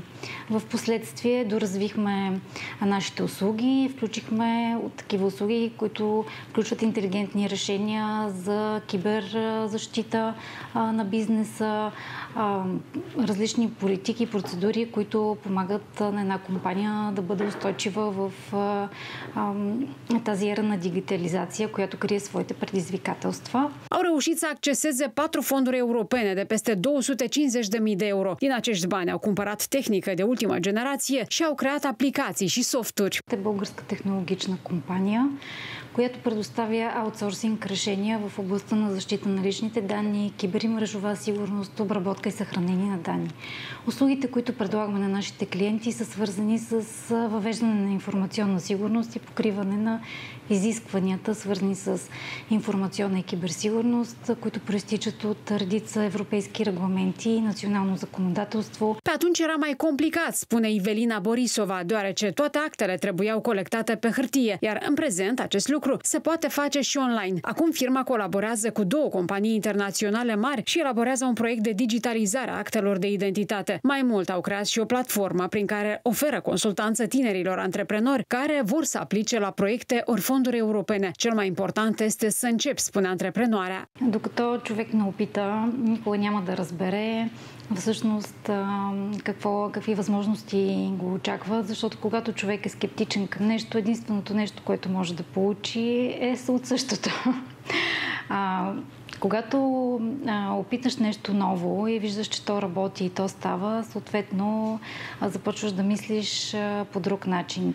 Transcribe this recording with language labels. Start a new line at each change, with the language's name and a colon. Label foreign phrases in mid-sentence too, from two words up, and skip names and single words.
Bulgarian: В последствие доразвихме нашите услуги, включихме такива услуги, които включват интелигентни решения за киберзащита на бизнеса, различни политики и процедури, които помагат на една компания да бъде устойчива в тази ера на digitalizație, която крие своите предизвикателства.
Romanian: Au reușit să acceseze 4 fonduri europene de peste 250.000 de euro. Din acești bani au cumpărat tehnică de ultima generație și au creat aplicații și софтури.
Bulgarian: Е българска технологична компания, която предоставя аутсорсинг решения в областта на защита на личните данни, кибермрежова сигурност, обработка и съхранение на данни. Услугите, които предлагаме на нашите клиенти, са свързани с въвеждане на информационна сигурност и покриване на изискванията, свързани с информационна и киберсигурност, които проистичат от редица европейски регламенти и национално законодателство.
Romanian: Pe atunci era mai complicat, spune Ivelina Borisova, deoarece toate actele trebuiau colectate pe hârtie, iar în prezent acest lucru se poate face și online. Acum firma colaborează cu 2 companii internaționale mari și elaborează un proiect de digitalizare a actelor de identitate. Mai mult, au creat și o platformă prin care oferă consultanță tinerilor antreprenori care vor să aplice la proiecte ori fonduri europene. Cel mai important este să începi, spune antreprenoarea.
Bulgarian: Докато човек не опита, никога няма да разбере всъщност какви възможности го очакват, защото когато човек е скептичен към нещо, единственото нещо, което може да получи е от същото. Когато опиташ нещо ново и виждаш, че то работи и то става, съответно започваш да мислиш по друг начин.